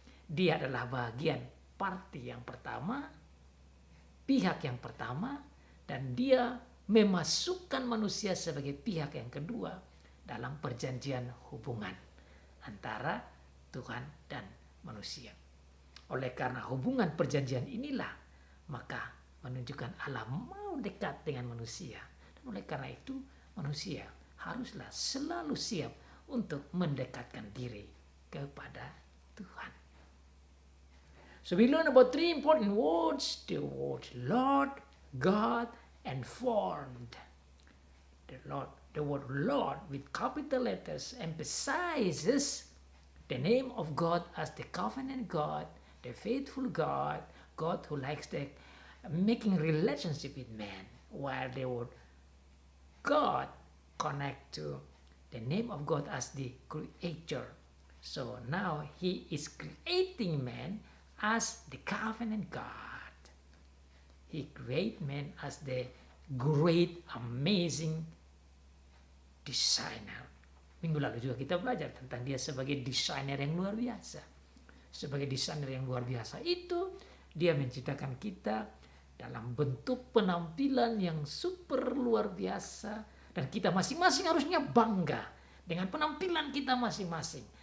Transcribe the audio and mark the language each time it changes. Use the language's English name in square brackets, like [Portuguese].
[Indonesian] Dia adalah bagian parti yang pertama, pihak yang pertama, dan dia memasukkan manusia sebagai pihak yang kedua dalam perjanjian hubungan antara Tuhan dan manusia. Oleh karena hubungan perjanjian inilah, maka menunjukkan Allah mau dekat dengan manusia. Dan oleh karena itu, manusia haruslah selalu siap untuk mendekatkan diri kepada Tuhan. [English] So we learn about three important words: the word Lord, God, and formed. The word Lord with capital letters emphasizes the name of God as the covenant God, the faithful God, God who likes the making relationship with man, while the word God connect to the name of God as the creator. So now he is creating man as the covenant God. He create man as the great, amazing designer. [Indonesian] Minggu lalu juga kita belajar tentang dia sebagai desainer yang luar biasa. Sebagai desainer yang luar biasa itu, dia menciptakan kita dalam bentuk penampilan yang super luar biasa. Dan kita masing-masing harusnya bangga dengan penampilan kita masing-masing.